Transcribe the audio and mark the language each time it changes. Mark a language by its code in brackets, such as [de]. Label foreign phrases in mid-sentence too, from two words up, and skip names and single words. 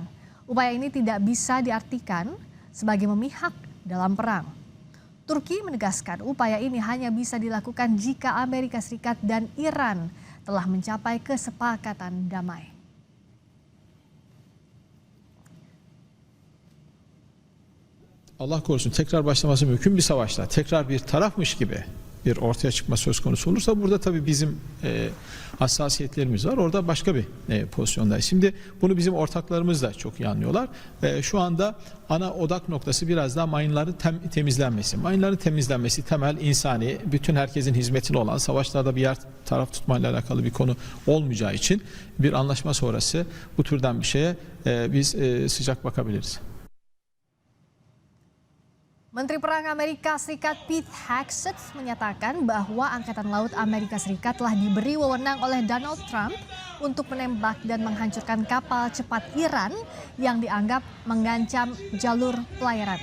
[id] Upaya ini tidak bisa diartikan sebagai memihak dalam perang. Turki menegaskan upaya ini hanya bisa dilakukan jika Amerika Serikat dan Iran telah mencapai kesepakatan damai. [tr] Allah korusun tekrar başlaması mümkün bir savaşta tekrar bir tarafmış gibi bir ortaya çıkma söz konusu olursa burada tabii bizim hassasiyetlerimiz var. Orada başka bir pozisyondayız. Şimdi bunu bizim ortaklarımız da çok iyi anlıyorlar. Şu anda ana odak noktası biraz daha mayınların temizlenmesi. Mayınların temizlenmesi temel insani, bütün herkesin hizmetine olan, savaşlarda bir yer taraf tutmayla alakalı bir konu olmayacağı için bir anlaşma sonrası bu türden bir şeye biz sıcak bakabiliriz. [id] Menteri Perang Amerika Serikat Pete Hegseth menyatakan bahwa Angkatan Laut Amerika Serikat telah diberi wewenang oleh Donald Trump untuk menembak dan menghancurkan kapal cepat Iran yang dianggap mengancam jalur pelayaran.